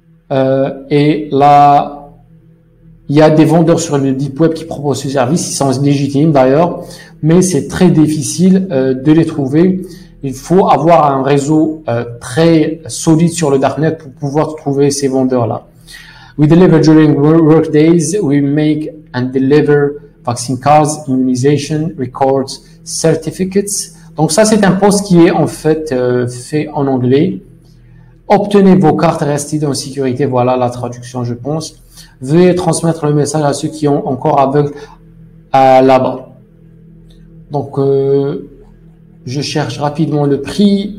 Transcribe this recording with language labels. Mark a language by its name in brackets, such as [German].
[French] Et là, il y a des vendeurs sur le Deep Web qui proposent ce service. Ils sont légitimes d'ailleurs, mais c'est très difficile de les trouver. Il faut avoir un réseau très solide sur le Darknet pour pouvoir trouver ces vendeurs-là. [English] We deliver during work days. We make and deliver vaccine cards, immunization, records, certificates. [French] Donc ça, c'est un post qui est en fait fait en anglais. Obtenez vos cartes, restez en sécurité. Voilà la traduction, je pense. Veuillez transmettre le message à ceux qui ont encore aveugles là-bas. Donc, je cherche rapidement le prix.